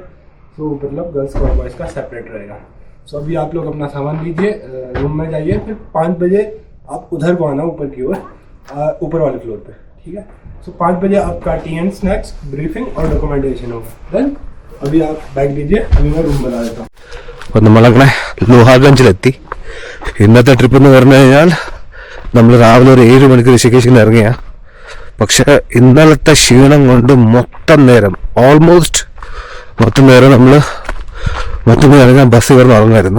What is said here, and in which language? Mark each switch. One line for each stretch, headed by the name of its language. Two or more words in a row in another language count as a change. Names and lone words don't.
Hindi: तो मतलब गर्ल्स और बॉयज़ का सेपरेट रहेगा. सो अभी आप लोग अपना सामान लीजिए, रूम में जाइए. फिर 5 बजे आप उधर को आना, ऊपर की ओर, ऊपर वाले फ्लोर पे, ठीक है. सो 5 बजे आपका
English: tea and snacks,
Hindi: ब्रीफिंग और डॉक्यूमेंटेशन होगा. देन अभी आप बैग दीजिए, अभी मैं रूम बता देता हूँ.
Malayalam: അപ്പോൾ നമ്മളങ്ങനെ ലോഹാഗഞ്ചിലെത്തി. ഇന്നത്തെ ട്രിപ്പ് എന്ന് പറഞ്ഞു കഴിഞ്ഞാൽ നമ്മൾ രാവിലെ ഒരു 7 മണിക്ക് ഋഷികേശിൽ നിന്ന് ഇറങ്ങിയ. പക്ഷേ ഇന്നലത്തെ ക്ഷീണം കൊണ്ട് മൊത്തം നേരം നമ്മൾ ഇറങ്ങാൻ ബസ് കയറുന്ന ഉറങ്ങായിരുന്നു.